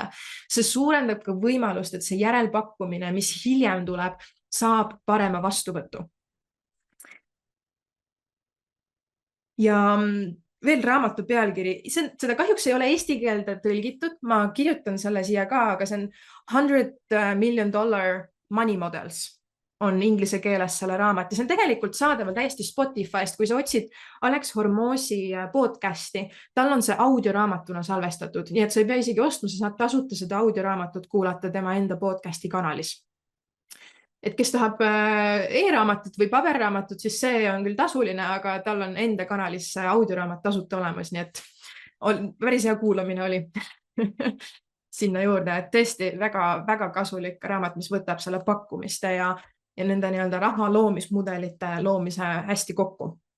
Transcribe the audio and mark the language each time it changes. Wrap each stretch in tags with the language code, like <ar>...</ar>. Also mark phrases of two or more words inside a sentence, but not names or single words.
<et>See suurendab ka võimalust, et see järelpakkumine, mis hiljem tuleb, saab parema vastuvõtu. Ja veel raamatu pealkiri, seda kahjuks ei ole eesti keelde tõlgitud, ma kirjutan selle siia ka, aga see on $100 million money models on inglise keeles selle raamat ja see on tegelikult saadaval täiesti Spotify'st, kui sa otsid Alex Hormozi podcasti, tal on see audioraamatuna salvestatud, nii et sa ei pea isegi ostma, sa saad tasuta seda audioraamatut kuulata tema enda podcasti kanalis. Et kes tahab e-raamatut või paberraamatut, siis see on küll tasuline, aga tal on enda kanalis audioraamat tasuta olemas, nii et päris hea kuulamine oli sinna juurde, et tõesti väga kasulik raamat, mis võtab selle pakkumiste ja nende nii-öelda raha loomismudelite loomise hästi kokku.</et>